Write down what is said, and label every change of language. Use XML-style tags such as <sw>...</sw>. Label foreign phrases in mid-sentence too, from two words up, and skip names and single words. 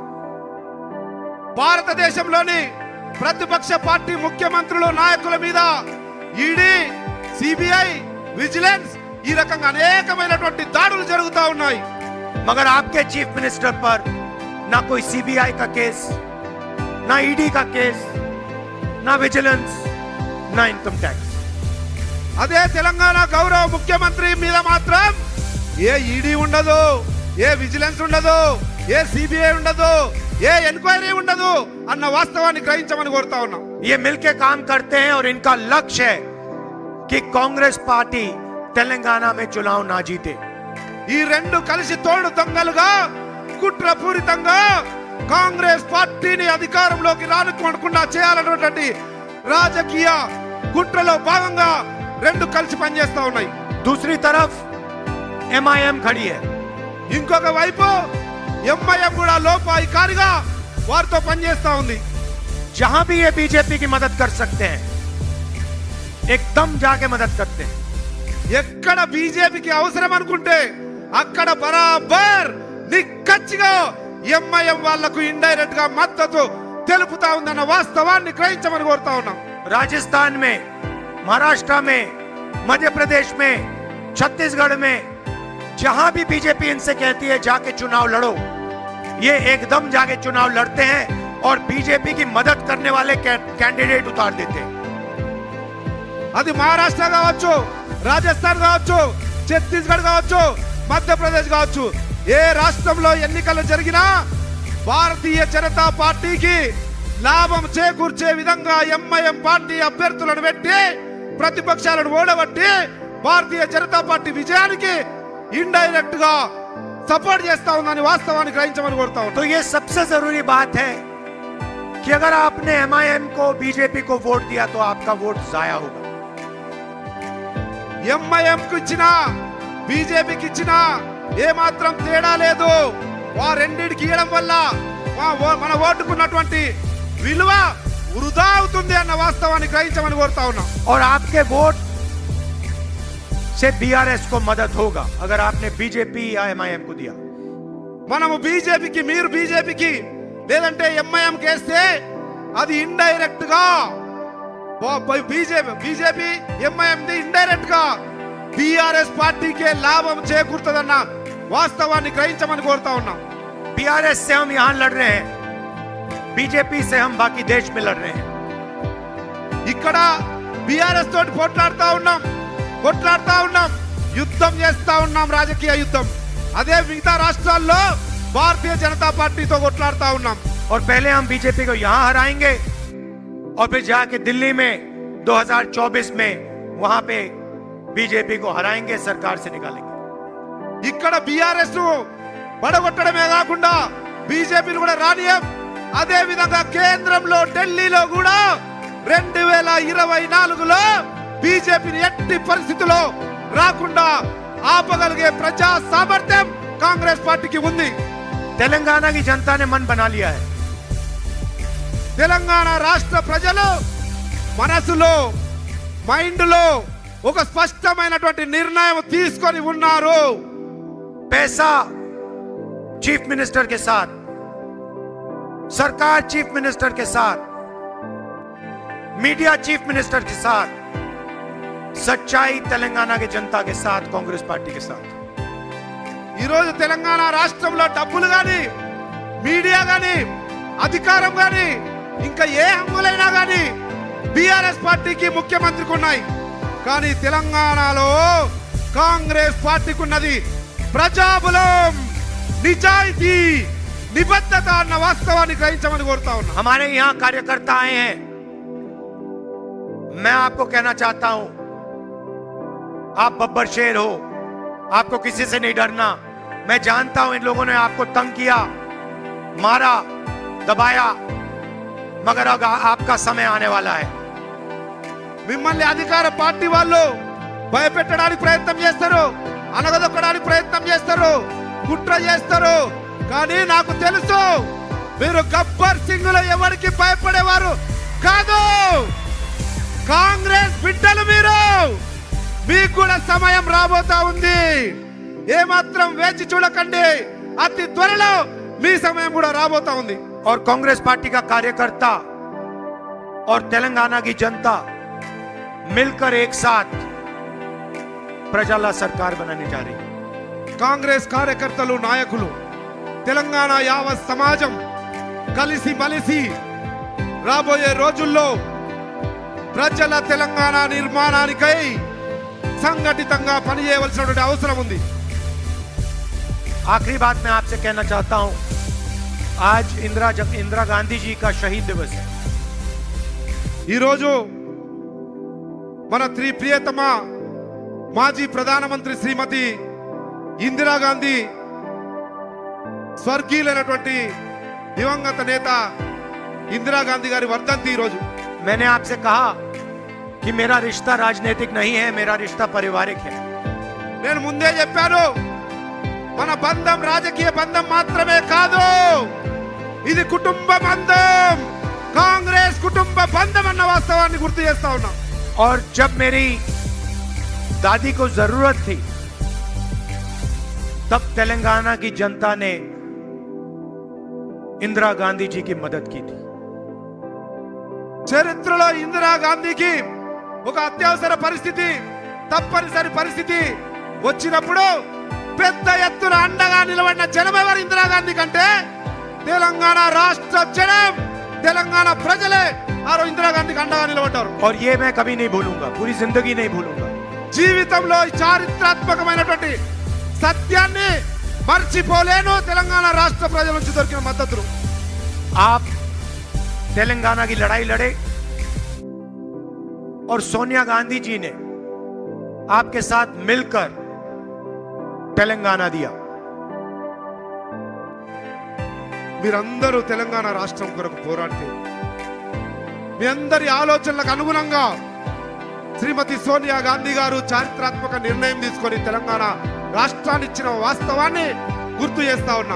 <te>భారతదేశంలోని ప్రతిపక్ష పార్టీ ముఖ్యమంత్రులు నాయకుల మీద ఈడీ, సిబిఐ, విజిలెన్స్ ఈ రకంగా అనేకమైనటువంటి దాడులు జరుగుతూ ఉన్నాయి.</te> <hi>मगर आपके</hi> <en>chief minister</en> <hi>पर ना कोई सीबीआई का केस, ना ईडी का केस, ना विजिलेंस, ना</hi> <en>income tax.</en> <te>అదే తెలంగాణ గౌరవ ముఖ్యమంత్రి మీద మాత్రం ఏ ఈడీ ఉండదు, ఏ విజిలెన్స్ ఉండదు, ఏ సిబిఐ ఉండదు, ఏ ఎంక్వైరీ ఉండదు అన్న వాస్తవాన్ని గ్రహించమని కోరుతా ఉన్నాం.</te> <hi>ये मिलके काम करते हैं और इनका लक्ष्य है कि कांग्रेस पार्टी तेलंगाना में चुनाव ना जीते।</hi> <te>ఈ రెండు కలిసి తోడు దొంగలుగా కుట్రపూరితంగా కాంగ్రెస్ పార్టీని అధికారంలోకి రానివ్వకుండా చేయాలన్నటువంటి రాజకీయ కుట్రలో భాగంగా రెండు కలిసి పనిచేస్తా ఉన్నాయి.</te> <hi>दूसरी तरफ एमआईएम खड़ी है।</hi> <te>ఇంకొక వైపు ఎంఐఎం కూడా లోపాయికారిగా వారితో పనిచేస్తా ఉంది.</te> <hi>जहां भी ये बीजेपी की मदद कर सकते हैं एकदम जाके मदद करते हैं।</hi> <te>ఎక్కడ బీజేపీకి అవసరం అనుకుంటే అక్కడ బరాబర్ నిక్కచ్చిగా ఎంఐఎం వాళ్లకు ఇండైరెక్ట్ గా మద్దతు తెలుపుతా ఉందన్న వాస్తవాన్ని గ్రహించమని కోరుతా ఉన్నాం.</te> <hi>राजस्थान में, महाराष्ट्र में, मध्य प्रदेश में, छत्तीसगढ़ में जहां भी बीजेपी इनसे कहती है जाके चुनाव लड़ो, ये एकदम जाके चुनाव लड़ते हैं और बीजेपी की मदद करने वाले कैंडिडेट उतार देते हैं।</hi> <te>అది మహారాష్ట్ర కావచ్చు, రాజస్థాన్ కావచ్చు, ఛత్తీస్గఢ్ కావచ్చు, మధ్యప్రదేశ్ కావచ్చు, ఏ రాష్ట్రంలో ఎన్నికలు జరిగినా భారతీయ జనతా పార్టీకి లాభం చేకూర్చే విధంగా ఎంఐఎం పార్టీ అభ్యర్థులను పెట్టి ప్రతిపక్షాలను ఓడగొట్టి భారతీయ జనతా పార్టీ విజయానికి ఇండైరెక్ట్ గా సపోర్ట్ చేస్తా ఉందని వాస్తవాన్ని గ్రహించమని కోరుతా ఉన్నాం.</te> <hi>तो ये सबसे जरूरी बात है कि अगर आपने एमआईएम को, बीजेपी को वोट दिया तो आपका वोट जाया होगा।</hi> <te>ఎంఐఎం కు ఇచ్చినా బీజేపీకి ఇచ్చినా ఏ మాత్రం తేడా లేదు. ఆ రెండిటికి ఇవ్వడం వల్ల మన ఓటుకున్నటువంటి విలువ వృధా అవుతుంది అన్న వాస్తవాన్ని గ్రహించమని కోరుతా ఉన్నాం.</te> <hi>और आपके वोट से बीआरएस को मदद होगा अगर आपने बीजेपी या एमआईएम को दिया।</hi> <te>మనము బీజేపీకి, మీరు బీజేపీకి లేదంటే ఎంఐఎం కేస్తే అది ఇండైరెక్ట్ గా బీజేపీ ఎంఐఎం ఇండైరెక్ట్ గా బీఆర్ఎస్ పార్టీకే లాభం చేకూరుతుందన్న వాస్తవాన్ని గ్రహించమని కోరుతా ఉన్నాం.</te> <hi>बीआरएस से हम यहां लड़ रहे हैं, बीजेपी से हम बाकी देश में लड़ रहे हैं।</hi> <te>ఇక్కడ బీఆర్ఎస్ తోటి పోట్లాడుతా ఉన్నాం, యుద్ధం చేస్తా ఉన్నాం, రాజకీయ యుద్ధం. అదే మిగతా రాష్ట్రాల్లో భారతీయ జనతా పార్టీతో కొట్లాడుతా ఉన్నాం.</te> <hi>और पहले हम बीजेपी को यहां हराएंगे और फिर जाके दिल्ली में 2024 में वहां पे बीजेपी को हराएंगे, सरकार से निकालेंगे।</hi> <te>ఇక్కడ బీఆర్ఎస్ పడగొట్టడమే కాకుండా బీజేపీని కూడా రానియం. అదే విధంగా కేంద్రంలో ఢిల్లీలో కూడా 2024లో బీజేపీని ఎట్టి పరిస్థితుల్లో రాకుండా ఆపగలిగే ప్రజా సామర్థ్యం కాంగ్రెస్ పార్టీకి ఉంది.</te> <hi>तेलंगाना की जनता ने मन बना लिया है।</hi> <te>తెలంగాణ రాష్ట్ర ప్రజలు మనసులో, మైండ్ లో ఒక స్పష్టమైనటువంటి నిర్ణయం తీసుకొని ఉన్నారు.</te> <hi>पैसा</hi> <en>chief minister</en> <hi>के साथ, सरकार</hi> <en>chief minister</en> <hi>के साथ, मीडिया</hi> <en>chief minister</en> <hi>के साथ, सच्चाई तेलंगाना की जनता के साथ, कांग्रेस पार्टी के साथ।</hi> <te>ఈ రోజు తెలంగాణ రాష్ట్రంలో డబ్బులు గాని, మీడియా గాని, అధికారం గాని, ఇంకా ఏ హంగులైనా గాని బీఆర్ఎస్ పార్టీకి, ముఖ్యమంత్రికి ఉన్నాయి. కానీ తెలంగాణలో కాంగ్రెస్ పార్టీకి ఉన్నది ప్రజాబలం, నిజాయితీ, నిబద్ధత అన్న వాస్తవాన్ని గ్రహించమని కోరుతా ఉన్నా.</te> <hi>हमारे यहां कार्यकर्ता आए हैं, मैं आपको कहना चाहता हूं, आप बब्बर शेर हो, आपको किसी से नहीं डरना। मैं जानता हूं इन लोगों ने आपको तंग किया, मारा, दबाया, मगर अब आपका समय आने वाला है।</hi> <te>మిమ్మల్ని అధికార పార్టీ వాళ్ళు భయపెట్టడానికి ప్రయత్నం చేస్తారు, అనగదొక్కడానికి ప్రయత్నం చేస్తారు, కుట్ర చేస్తారు. కానీ నాకు తెలుసు మీరు గబ్బర్ సింగ్లో ఎవరికి భయపడేవారు కాదు. కాంగ్రెస్ బిడ్డలు మీరు. మీకు కూడా సమయం రాబోతా ఉంది. ఏమాత్రం వేచి చూడకండి, అతి త్వరలో మీ సమయం కూడా రాబోతా ఉంది.</te> <hi>और कांग्रेस पार्टी का कार्यकर्ता और तेलंगाना की जनता मिलकर एक साथ प्रजाला सरकार बनाने जा रही है।</hi> <te>కాంగ్రెస్ కార్యకర్తలు, నాయకులు, తెలంగాణ యావత్ సమాజం కలిసి మలిసి రాబోయే రోజుల్లో ప్రజల తెలంగాణ నిర్మాణానికై సంఘటితంగా పనిచేయవలసినటువంటి అవసరం ఉంది.</te> <hi>आखिरी बात मैं आपसे कहना चाहता हूं, आज इंदिरा गांधी जी का शहीद दिवस है।</hi> <te>ఈ రోజు మన ప్రియతమ మాజీ ప్రధానమంత్రి శ్రీమతి ఇందిరాగాంధీ, స్వర్గీయులైనటువంటి దివంగత నేత ఇందిరాగాంధీ గారి వర్ధంతి. ఈ రోజు</te> <hi>मैंने आपसे कहा कि मेरा रिश्ता राजनीतिक नहीं है, मेरा रिश्ता पारिवारिक है।</hi> <te>నేను ముందే చెప్పాను, మన బంధం రాజకీయ బంధం మాత్రమే కాదు, ఇది కుటుంబ బంధం. కాంగ్రెస్ కుటుంబ బంధం అన్న వాస్తవాన్ని గుర్తు చేస్తా ఉన్నాం.</te> <hi>और जब मेरी दादी को जरूरत थी तब तेलंगाना की जनता ने इंदिरा गांधी जी की मदद की थी.</hi> <te>చరిత్రలో ఇందిరాగాంధీకి ఒక అత్యవసర పరిస్థితి, తప్పనిసరి పరిస్థితి వచ్చినప్పుడు పెద్ద ఎత్తున అండగా నిలబడిన జనం ఎవరు ఇందిరాగాంధీ కంటే తెలంగాణ రాష్ట్ర జనం, తెలంగాణ ప్రజలే ఆ రోజు ఇందిరాగాంధీకి అండగా నిలబడ్డారు.</te> <hi>और ये मैं कभी नहीं भूलूंगा, पूरी जिंदगी नहीं भूलूंगा.</hi> <te>జీవితంలో ఈ చారిత్రాత్మకమైనటువంటి సత్యాన్ని మర్చిపోలేను. తెలంగాణ రాష్ట్ర ప్రజల నుంచి దొరికిన మద్దతును.</te> <hi>आप तेलंगाना की लड़ाई लड़े और सोनिया गांधी जी ने आपके साथ मिलकर तेलंगाना दिया.</hi> <te>మీరందరూ తెలంగాణ రాష్ట్రం కొరకు పోరాడితే మీ అందరి ఆలోచనలకు అనుగుణంగా శ్రీమతి సోనియా గాంధీ గారు చారిత్రాత్మక నిర్ణయం తీసుకొని తెలంగాణ రాష్ట్రాన్ని ఇచ్చిన వాస్తవాన్ని గుర్తు చేస్తా ఉన్నా.</te>